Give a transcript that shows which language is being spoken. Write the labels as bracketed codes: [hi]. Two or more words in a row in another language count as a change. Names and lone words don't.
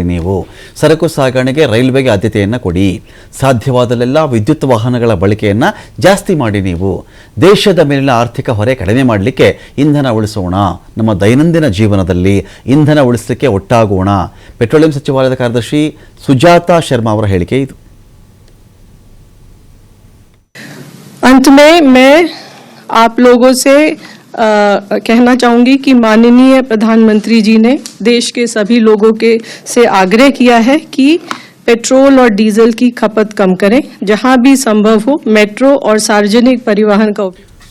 [kn] ನೀವು ಸರಕು ಸಾಗಣೆಗೆ, ರೈಲ್ವೆಗೆ ಆದ್ಯತೆಯನ್ನು ಕೊಡಿ. ಸಾಧ್ಯವಾದಲ್ಲೆಲ್ಲ ವಿದ್ಯುತ್ ವಾಹನಗಳ ಬಳಕೆಯನ್ನು ಜಾಸ್ತಿ ಮಾಡಿ. ನೀವು ದೇಶದ ಮೇಲಿನ ಆರ್ಥಿಕ ಹೊರೆ ಕಡಿಮೆ ಮಾಡಲಿಕ್ಕೆ ಇಂಧನ ಉಳಿಸೋಣ. ನಮ್ಮ ದೈನಂದಿನ ಜೀವನದಲ್ಲಿ ಇಂಧನ ಉಳಿಸಲಿಕ್ಕೆ ಒಟ್ಟಾಗೋಣ. ಪೆಟ್ರೋಲಿಯಂ ಸಚಿವಾಲಯದ ಕಾರ್ಯದರ್ಶಿ ಸುಜಾತಾ ಶರ್ಮಾ ಅವರ ಹೇಳಿಕೆ ಇದು. [hi] अंत में मैं आप लोगों से कहना चाहूंगी कि माननीय प्रधानमंत्री जी ने देश के सभी लोगों के से आग्रह किया है कि पेट्रोल और डीजल की खपत कम करें, जहां भी संभव हो मेट्रो और सार्वजनिक परिवहन का उपयोग